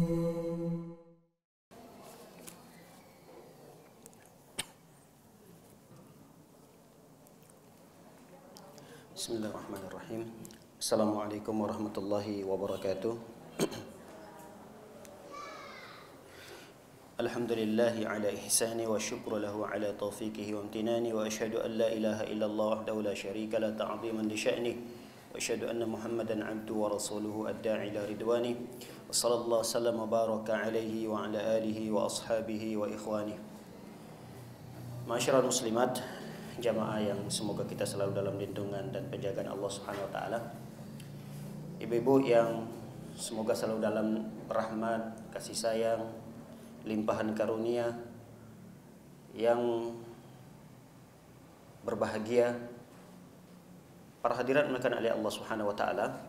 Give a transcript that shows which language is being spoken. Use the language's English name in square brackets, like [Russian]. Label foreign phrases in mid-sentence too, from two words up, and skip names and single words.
[Arabic] Bismillahirrahmanirrahim. السلام عليكم ورحمة الله وبركاته. الحمد لله على إحسانه والشكر له على توفيقه وامتنانه وأشهد أن لا إله إلا الله وحده لا شريك له تعظيما لشأنه وأشهد أن محمدا عبده ورسوله الداعي إلى رضوانه وصلى الله وسلم وبارك عليه وعلى آله وأصحابه وإخوانه. معاشر المسلمات, [Indonesian] jamaah yang semoga kita selalu dalam lindungan dan penjagaan Allah [Arabic] سبحانه وتعالى. [Indonesian] Ibu-ibu yang semoga selalu dalam rahmat, kasih sayang, limpahan karunia, yang berbahagia, para hadirat dimuliakan oleh Allah [Arabic] سبحانه وتعالى.